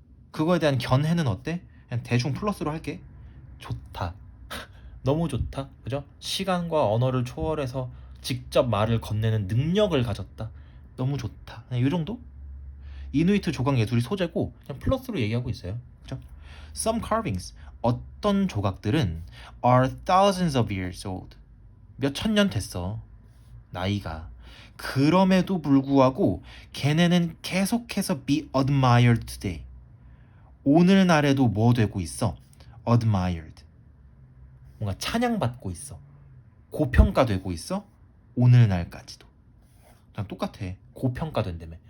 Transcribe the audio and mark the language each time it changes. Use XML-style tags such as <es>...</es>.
<ko>그거에 대한 견해는 어때? 그냥 대충 플러스로 할게. 좋다. 너무 좋다. 그죠? 시간과 언어를 초월해서 직접 말을 건네는 능력을 가졌다. 너무 좋다. 그냥 이 정도? 이누이트 조각 예술이 소재고 그냥 플러스로 얘기하고 있어요. 그죠?</ko> <en>Some carvings</en> <ko>어떤 조각들은</ko> <en>are thousands of years old.</en> <ko>몇 천 년 됐어. 나이가. 그럼에도 불구하고 걔네는 계속해서</ko> <en>be admired today.</en> <ko>오늘날에도 뭐 되고 있어? admired. 뭔가 찬양받고 있어. 고평가되고 있어. 오늘날까지도. 그냥 똑같아. 고평가된다며.</ko>